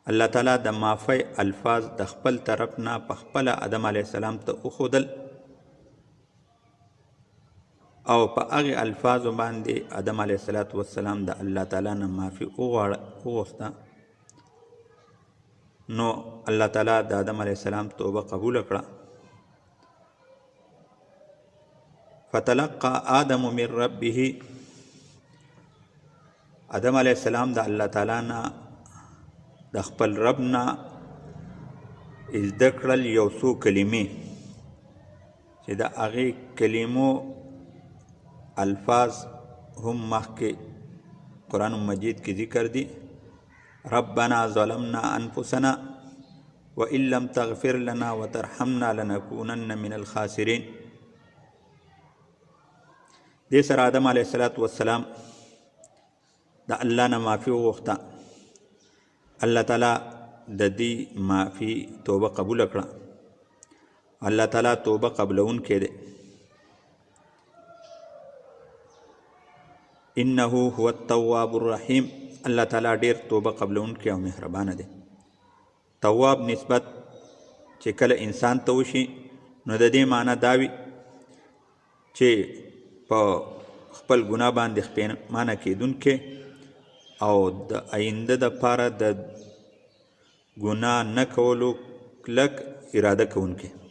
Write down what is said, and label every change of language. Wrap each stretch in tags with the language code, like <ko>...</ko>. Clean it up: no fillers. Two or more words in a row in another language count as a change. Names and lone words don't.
<ps>الله تعالی د معافی الفاظ د خپل طرف نه په خپله آدم</ps> <ar>علیه السلام</ar> <ps>ته وښودل او په هغې الفاظو باندې آدم</ps> <ar>علیه السلام</ar> <ps>د الله تعالی نه معافي وغوښته. نو الله تعالی د آدم</ps> <ar>علیه السلام</ar> <ps>توبه قبوله کړه.</ps> <ar>فتلقى آدم من ربه،</ar> <ps>آدم</ps> <ar>علیه السلام</ar> <ps>د الله تعالی نه د خپل رب نه زده کړل یو څو کلمې چې د هغې کلمو الفاظ هم مخکې قرآن مجید کې ذکر دي.</ps> <ar>ربنا ظلمنا انفسنا وان لم تغفر لنا وترحمنا لنكونن من الخاسرین.</ar> <ps>دې سره آدم</ps> <ar>علیه السلام</ar> <ps>د الله نه معافي وغوښته. الله تعالی د دې معافي توبه قبوله کړه. الله تعالی توبه قبلونکی دی.</ps> <ar>انه هو التواب الرحیم،</ar> <ps>الله تعالی ډیر توبه قبلونکی او مهربانه دی. تواب نسبت چې کله انسان ته وشي نو د دې معنی دا وي چې په خپل ګناه باندې پښیمانه کیدونکی او د آینده دپاره د ګناه نه کولو کلک اراده کوونکی.</ps>